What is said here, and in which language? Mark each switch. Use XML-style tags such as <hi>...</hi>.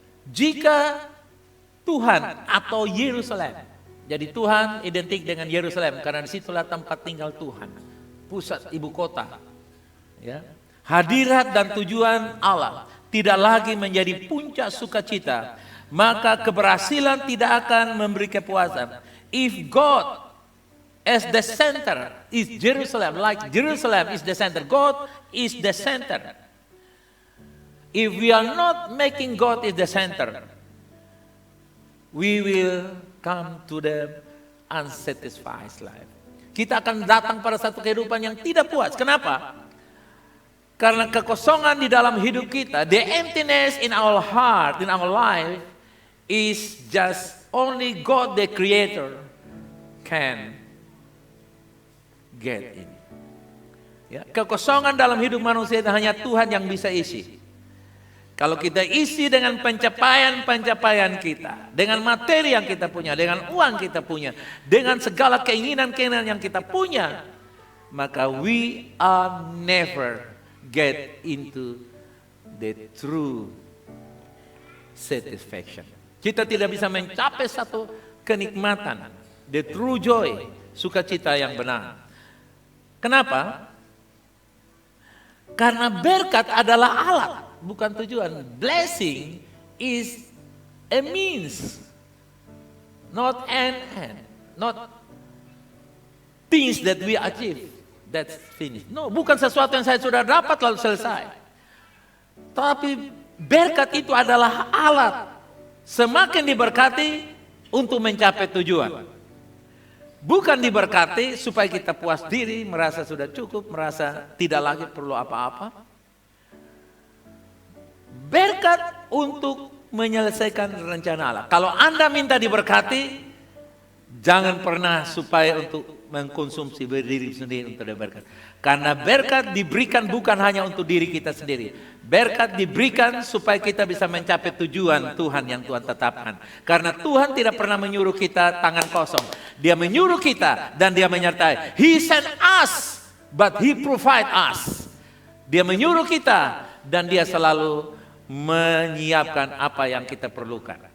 <id>Jika Tuhan atau Yerusalem, jadi Tuhan identik dengan Yerusalem karena disitulah tempat tinggal Tuhan, pusat ibu kota. Ya. Hadirat dan tujuan Allah tidak lagi menjadi puncak sukacita, maka keberhasilan tidak akan memberi kepuasan.</id> <en>If God as the center is Jerusalem, like Jerusalem is the center, God is the center. If we are not making God is the center, we will come to the unsatisfied life.</en> <id>Kita akan datang pada satu kehidupan yang tidak puas. Kenapa? Karena kekosongan di dalam hidup kita,</id> <en>the emptiness in our heart, in our life, is just only God the Creator can get in.</en> <id>Ya, kekosongan dalam hidup manusia itu hanya Tuhan yang bisa isi. Kalau kita isi dengan pencapaian-pencapaian kita, dengan materi yang kita punya, dengan uang kita punya, dengan segala keinginan-keinginan yang kita punya, maka</id> <en>we are never get into the true satisfaction.</en> <id>Kita tidak bisa mencapai satu kenikmatan,</id> <en>the true joy,</en> <id>sukacita yang benar. Kenapa? Karena berkat adalah alat, bukan tujuan.</id> <en>Blessing is a means, not an end, not things that we achieve, that's finished.</en> <id>No, bukan sesuatu yang saya sudah dapat lalu selesai. Tapi berkat itu adalah alat, semakin diberkati untuk mencapai tujuan. Bukan diberkati supaya kita puas diri, merasa sudah cukup, merasa tidak lagi perlu apa-apa. Berkat untuk menyelesaikan rencana Allah. Kalau Anda minta diberkati, jangan pernah supaya untuk mengkonsumsi diri sendiri untuk berkat. Karena berkat diberikan bukan hanya untuk diri kita sendiri. Berkat diberikan supaya kita bisa mencapai tujuan Tuhan yang Tuhan tetapkan. Karena Tuhan tidak pernah menyuruh kita tangan kosong. Dia menyuruh kita dan dia menyertai.</id> <en>He sent us, but He provide us.</en> <id>Dia menyuruh kita dan dia selalu menyiapkan apa yang kita perlukan.</id>